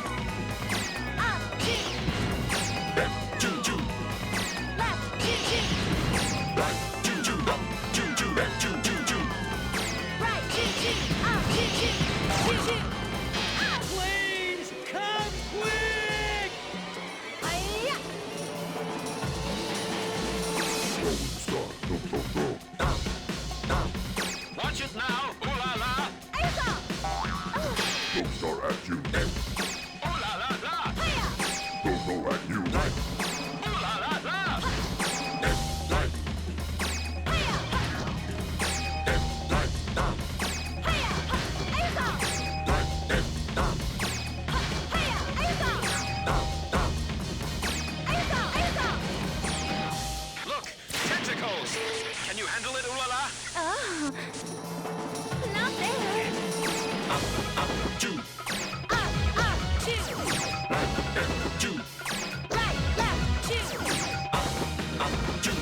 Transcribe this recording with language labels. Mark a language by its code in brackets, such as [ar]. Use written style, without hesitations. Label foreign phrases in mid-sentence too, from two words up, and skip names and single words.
[en] Up, shoot. Left, shoot, shoot. Left, shoot, shoot. Right, shoot, shoot. Up, shoot, shoot. Left, shoot, shoot, shoot. Right, shoot, shoot. Up, shoot, shoot. Shoot, shoot. Up. Please come quick! Hi-ya. Watch it now, ooh la la. Hi-ya. Don't start at you. Ooh la la la. Hi-ya. Don't go at you. Right, Ooh la la la. right, Hi-ya. right, down, Hi-ya. Hi-ya. right, down, Hi-ya. Hi-ya. down, down. Hi-ya. Hi-ya. Look, tentacles. Can you handle it, ooh la la? Oh, not there. Shoot, Up, shoot. right, shoot, Right, left, shoot. shoot,